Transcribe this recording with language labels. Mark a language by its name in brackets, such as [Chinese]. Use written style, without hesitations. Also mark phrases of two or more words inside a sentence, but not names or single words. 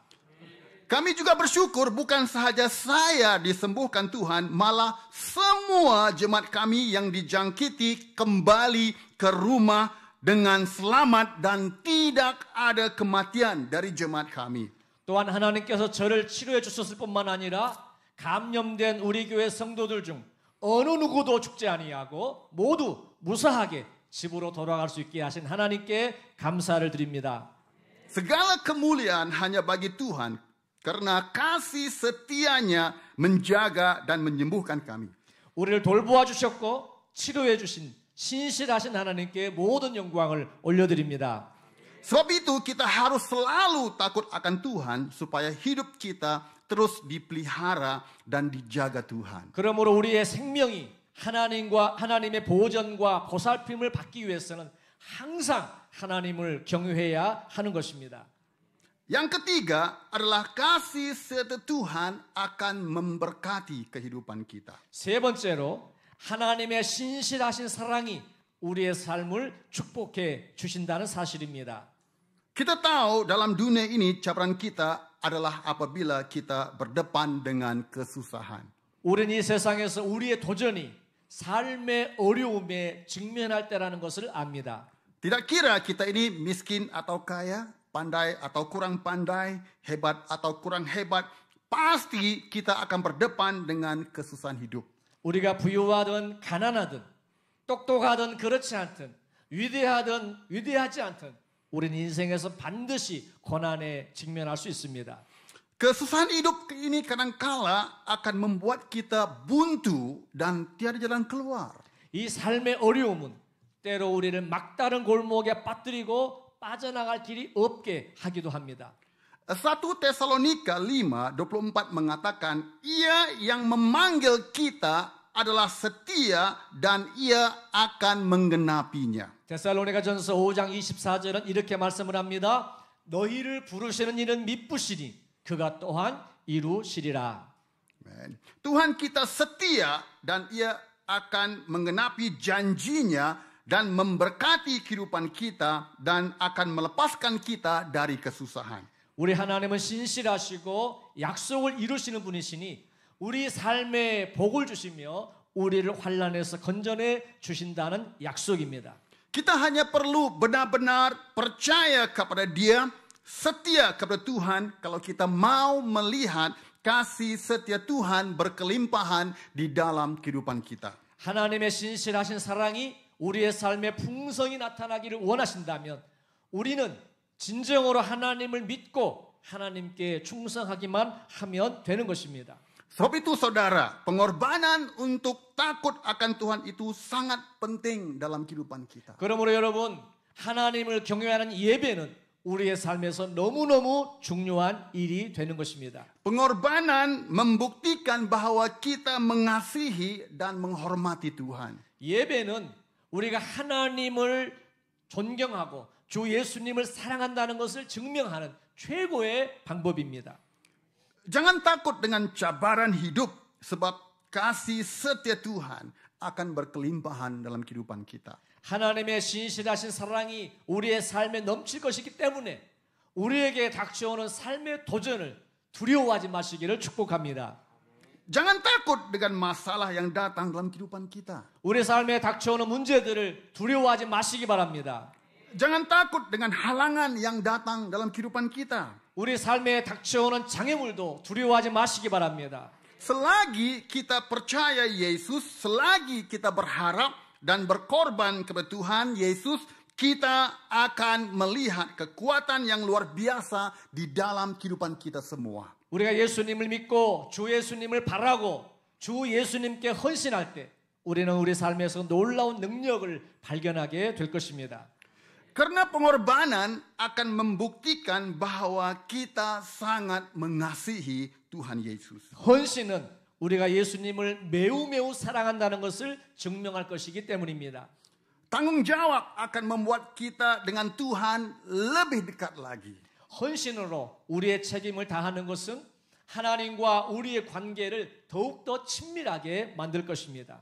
[Malay] Kami juga bersyukur bukan sahaja saya disembuhkan Tuhan, malah semua jemaat kami yang dijangkiti kembali ke rumah dengan selamat dan tidak ada kematian dari jemaat kami. [Korean] 또한 하나님께서 저를 치료해 주셨을 뿐만 아니라 감염된 우리 교회 성도들 중 어느 누구도 죽지 아니하고 모두 무사하게 집으로 돌아갈 수 있게 하신 하나님께 감사를 드립니다. [Indonesian] Segala kemuliaan hanya bagi Tuhan karena kasih setianya menjaga dan menyembuhkan kami. [Korean] 우리를 돌보아 주셨고 치료해 주신 신실하신 하나님께 모든 영광을 올려드립니다. [Indonesian] Sebab itu kita harus selalu takut akan Tuhan supaya hidup kita terus dipelihara dan dijaga Tuhan. [Korean] 그러므로 우리의 생명이 하나님과 하나님의 보전과 보살핌을 받기 위해서는 항상 하나님을 경외해야 하는 것입니다. [Indonesian] Yang ketiga adalah kasih setia Tuhan akan memberkati kehidupan kita. [Korean] 세 번째로 하나님의 신실하신 사랑이 우리의 삶을 축복해 주신다는 사실입니다. [Malay] Kita tahu dalam dunia ini cabaran kita adalah apabila kita berdepan dengan kesusahan. [Korean] 우리는 이 세상에서 우리의 도전이 삶의 어려움에 직면할 때라는 것을 압니다. [Malay] Tidak kira kita ini miskin atau kaya, pandai atau kurang pandai, hebat atau kurang hebat, pasti kita akan berdepan dengan kesusahan hidup. [Korean] 우리가 부유하든 가난하든 똑똑하든 그렇지 않든 위대하든 위대하지 않든 우리는 인생에서 반드시 고난에 직면할 수 있습니다. [Malay] Kesusahan hidup ini kadangkala akan membuat kita buntu dan tiada jalan keluar. [Korean] 이 삶의 어려움은 때로 우리를 막다른 골목에 빠뜨리고 빠져나갈 길이 없게 하기도 합니다. [Indonesian] 1 Tesalonika 5:24 mengatakan, Ia yang memanggil kita adalah setia dan ia akan menggenapinya. [Korean] 데살로니가전서 5장 24절은 이렇게 말씀을 합니다. 너희를 부르시는 이는 미쁘시니 그가 또한 이루시리라. Amen. [Indonesian] Tuhan kita setia dan ia akan menggenapi janjinya dan memberkati kehidupan kita dan akan melepaskan kita dari kesusahan. [Korean] 우리 하나님은 신실하시고 약속을 이루시는 분이시니 우리 삶에 복을 주시며 우리를 환난에서 건져내 주신다는 약속입니다. [Indonesian] Kita hanya perlu benar-benar percaya kepada Dia, setia kepada Tuhan kalau kita mau melihat kasih setia Tuhan berkelimpahan di dalam kehidupan kita. [Korean] 하나님의 신실하신 사랑이 우리의 삶에 풍성히 나타나기를 원하신다면 우리는 진정으로 하나님을 믿고 하나님께 충성하기만 하면 되는 것입니다. [Indonesian] Sebab itu saudara, pengorbanan untuk takut akan Tuhan itu sangat penting dalam kehidupan kita. [Korean] 그러므로 여러분, 하나님을 경외하는 예배는 우리의 삶에서 너무너무 중요한 일이 되는 것입니다. [Indonesian] Pengorbanan membuktikan bahwa kita mengasihi dan menghormati Tuhan. [Korean] 예배는 우리가 하나님을 존경하고 주 예수님을 사랑한다는 것을 증명하는 최고의 방법입니다. [Malay] Jangan takut dengan cabaran hidup, sebab kasih setia Tuhan akan berkelimpahan dalam kehidupan kita. [Korean] 하나님의 신실하신 사랑이 우리의 삶에 넘칠 것이기 때문에 우리에게 닥쳐오는 삶의 도전을 두려워하지 마시기를 축복합니다. [Malay] Jangan takut dengan masalah yang datang dalam kehidupan kita. [Korean] 우리 삶에 닥쳐오는 문제들을 두려워하지 마시기 바랍니다. [Malay] Jangan takut dengan halangan yang datang dalam kehidupan kita. [Korean] 우리 삶에 닥쳐오는 장애물도 두려워하지 마시기 바랍니다. [Malay] Selagi kita percaya Yesus, selagi kita berharap dan berkorban kepada Tuhan Yesus, kita akan melihat kekuatan yang luar biasa di dalam kehidupan kita semua. [Korean] 우리가 예수님을 믿고 주 예수님을 바라고 주 예수님께 헌신할 때 우리는 우리 삶에서 놀라운 능력을 발견하게 될 것입니다. [Indonesian] Karena pengorbanan akan membuktikan bahwa kita sangat mengasihi Tuhan Yesus. [Korean] 헌신은 우리가 예수님을 매우 사랑한다는 것을 증명할 것이기 때문입니다. [Indonesian] Tanggung jawab akan membuat kita dengan Tuhan lebih dekat lagi. [Korean] 헌신으로 우리의 책임을 다하는 것은 하나님과 우리의 관계를 더욱더 친밀하게 만들 것입니다.